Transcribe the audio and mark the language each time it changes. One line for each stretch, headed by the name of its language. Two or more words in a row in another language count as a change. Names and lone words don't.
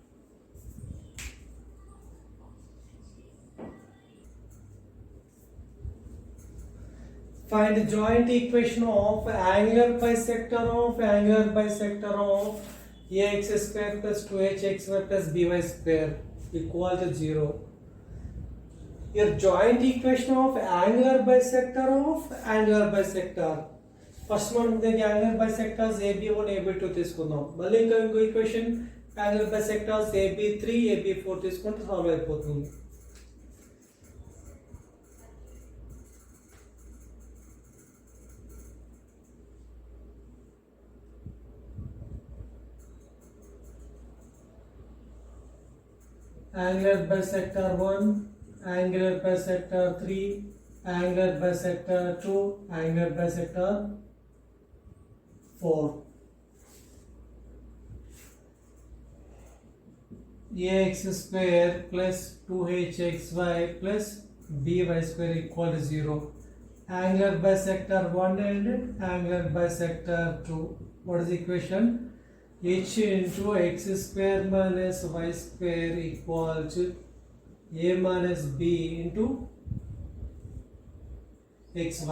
English: Find the joint equation of angular bisector of ax square plus 2hxy plus by square equal to 0. Your joint equation of angular bisector. First one the angular bisectors AB1 AB2 తీసుకుందాం.
Telugu: మళ్ళీ ఇంకో ఈక్వేషన్
English: angular bisectors AB3 AB4
Telugu: తీసుకుంటే సాల్వ్ అయిపోతుంది.
English: Angular bisector 1, angular bisector 3, angular bisector 2, angular bisector 4. Ax square plus 2hxy plus by square equal to 0. Angular bisector 1 and angular bisector 2. What is the equation? H into x square minus y square equal to a minus b into xy.